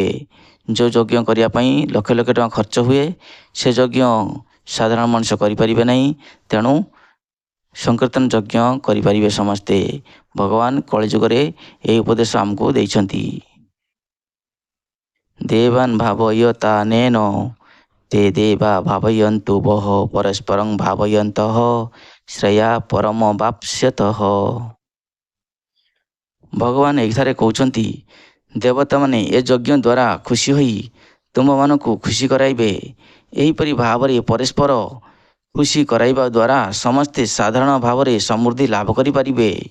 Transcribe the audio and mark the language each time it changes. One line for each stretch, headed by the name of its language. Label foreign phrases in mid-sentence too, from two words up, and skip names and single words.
Odia: ଯେଉଁ ଯଜ୍ଞ କରିବା ପାଇଁ ଲକ୍ଷ ଲକ୍ଷ ଟଙ୍କା ଖର୍ଚ୍ଚ ହୁଏ, ସେ ଯଜ୍ଞ ସାଧାରଣ ମଣିଷ କରିପାରିବେ ନାହିଁ। ତେଣୁ ସଂକୀର୍ତ୍ତନ ଯଜ୍ଞ କରିପାରିବେ ସମସ୍ତେ। ଭଗବାନ କଳିଯୁଗରେ ଏହି ଉପଦେଶ ଆମକୁ ଦେଇଛନ୍ତି।
Sanskrit: ଦେବାନ୍ ଭାବୟତାନେନ ते देवा भावयन्तु वः परस्परं भावयन्तः ଶ୍ରେୟା ପରମ ବାପ୍ସ୍ୟତଃ।
Odia: ଭଗବାନ ଏଠାରେ କହୁଛନ୍ତି, ଦେବତାମାନେ ଏ ଯଜ୍ଞ ଦ୍ୱାରା ଖୁସି ହୋଇ ତୁମମାନଙ୍କୁ ଖୁସି କରାଇବେ। ଏହିପରି ଭାବରେ ପରସ୍ପର ଖୁସି କରାଇବା ଦ୍ୱାରା ସମସ୍ତେ ସାଧାରଣ ଭାବରେ ସମୃଦ୍ଧି ଲାଭ କରିପାରିବେ।